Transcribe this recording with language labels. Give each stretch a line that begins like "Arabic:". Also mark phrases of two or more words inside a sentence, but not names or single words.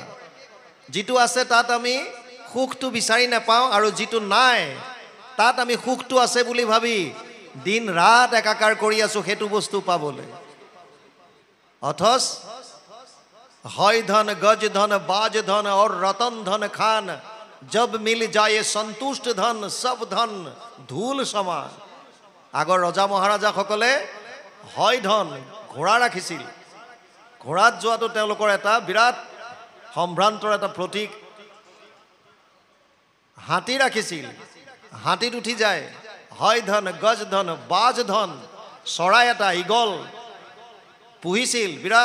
Assamese: যিটো আছে তাত আমি সুখটো বিচাৰি নাপাওঁ, আৰু যিটো নাই তাত আমি সুখটো আছে বুলি ভাবি দিন ৰাত একাকাৰ কৰি আছোঁ সেইটো বস্তু পাবলৈ। অথচ হয় ধন গজ ধন বাজ ধন
Hindi: और रतन धन खान जब मिल जाए संतुष्ट धन सब धन धूल समान।
Assamese: আগৰ ৰজা মহাৰাজাসকলে হয় ধন ঘোঁৰা ৰাখিছিল। ঘোঁৰাত যোৱাটো তেওঁলোকৰ এটা বিৰাট সম্ভ্ৰান্তৰ এটা প্ৰতীক। হাতী ৰাখিছিল, হাতীত উঠি যায়। হয় ধন গজ ধন বাজ ধন, চৰাই এটা ঈগল পুহিছিল বিৰাট।